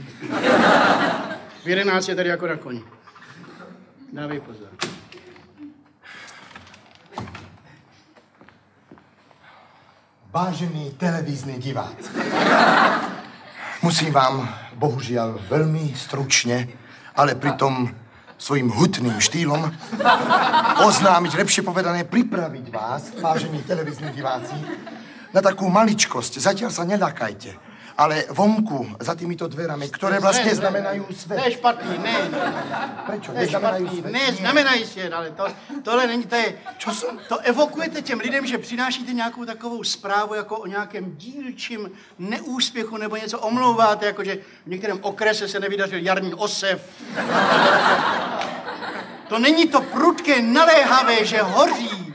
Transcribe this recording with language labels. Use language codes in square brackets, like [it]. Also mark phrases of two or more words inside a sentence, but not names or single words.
[cs] V 11 je tady jako na koni. Dávej pozor. Vážení televizní diváci, musím vám bohužel velmi stručně, ale [sk] pritom svým hutným štýlom oznámiť, lepšie povedané, pripraviť vás, [cs] vážení televizní diváci, [sk] na takú maličkosť. Zatiaľ sa neľakajte, ale vonku, za týmito dverami, ktoré vlastne znamenajú svet. [cs] To je špatný, ne. [sk] Prečo? [cs] To je špatný, ne, znamenají svět, ale tohle není, to je, to evokujete těm lidem, že přinášíte nějakou takovou zprávu jako o nějakém dílčím neúspěchu nebo něco omlouváte, jako že v některém okrese se nevydařil jarní osev. To není to prudké, naléhavé, že hoří.